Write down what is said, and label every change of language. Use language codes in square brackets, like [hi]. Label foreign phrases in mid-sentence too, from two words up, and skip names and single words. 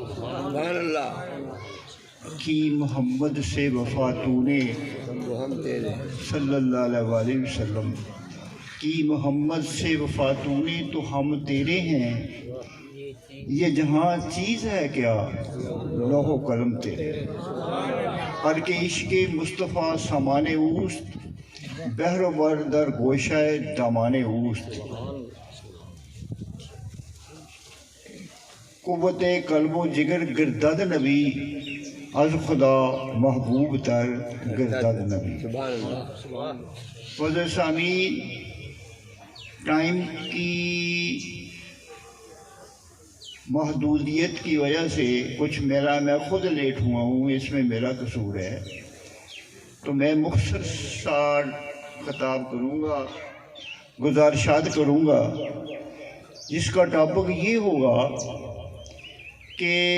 [ur] کی محمد سے وفا تو نے [ar] صلی اللہ علیہ وسلم، [ur] کی محمد سے وفا تو نے تو ہم تیرے ہیں، یہ جہاں چیز ہے کیا لوح و قلم تیرے۔ [fa] ہر کے عشق مصطفیٰ سامان اوست، بحر و بر در گوشہ دامان اوست۔ قوت قلب و جگر گردد نبی، از خدا محبوب تر گردد نبی۔ [ur] فضل سامعین، ٹائم کی محدودیت کی وجہ سے میں خود لیٹ ہوا ہوں، اس میں میرا قصور ہے، تو میں مختصر سا خطاب کروں گا، گزارشات کروں گا، جس کا ٹاپک یہ ہوگا کہ